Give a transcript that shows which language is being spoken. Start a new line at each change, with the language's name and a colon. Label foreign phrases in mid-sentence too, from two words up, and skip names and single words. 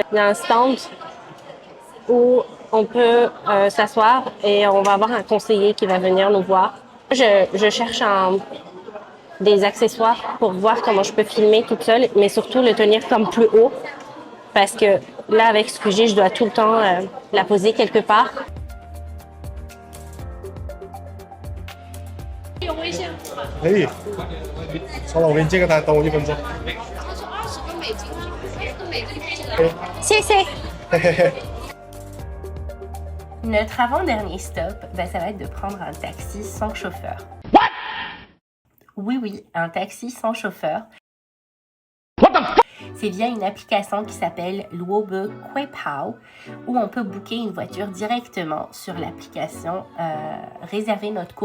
French: Il y a un stand où on peut s'asseoir et on va avoir un conseiller qui va venir nous voir. Je cherche des accessoires pour voir comment je peux filmer toute seule, mais surtout le tenir comme plus haut, parce que là, avec ce que j'ai, je dois tout le temps la poser quelque part.
Chinese: 可以，稍等，我给你借个单，等我1分钟。谢谢。
French: Notre avant-dernier stop, ça va être de prendre un taxi sans chauffeur. Oui, un taxi sans chauffeur. C'est via une application qui s'appelle Luobe Quepao, où on peut booker une voiture directement sur l'application, réserver notre course.